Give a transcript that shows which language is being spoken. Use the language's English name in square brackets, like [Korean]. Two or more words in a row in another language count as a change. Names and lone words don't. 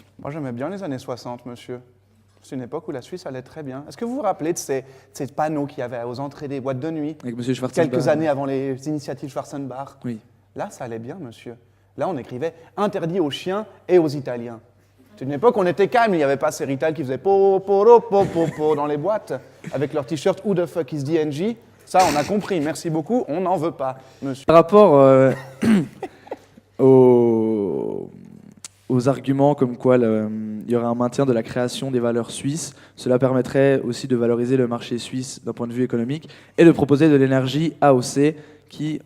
[French] Moi, j'aimais bien les années 60, monsieur. C'est une époque où la Suisse allait très bien. Est-ce que vous vous rappelez de ces panneaux qu'il y avait aux entrées des boîtes de nuit, Avec Monsieur Schwarzenbach. quelques années avant les initiatives Schwarzenbach? Oui. Là, ça allait bien, monsieur. Là, on écrivait « Interdit aux chiens et aux Italiens ». C'est une époque où on était calme, il n'y avait pas ces Rital qui faisaient po, po, ro, po, po, po dans les boîtes, avec leur t-shirt « [English] Who the fuck is DNG ?» [French] Ça, on a compris. Merci beaucoup, on n'en veut pas, monsieur. Par rapport aux arguments comme quoi il y aurait un maintien de la création des valeurs suisses, cela permettrait aussi de valoriser le marché suisse d'un point de vue économique et de proposer de l'énergie AOC qui...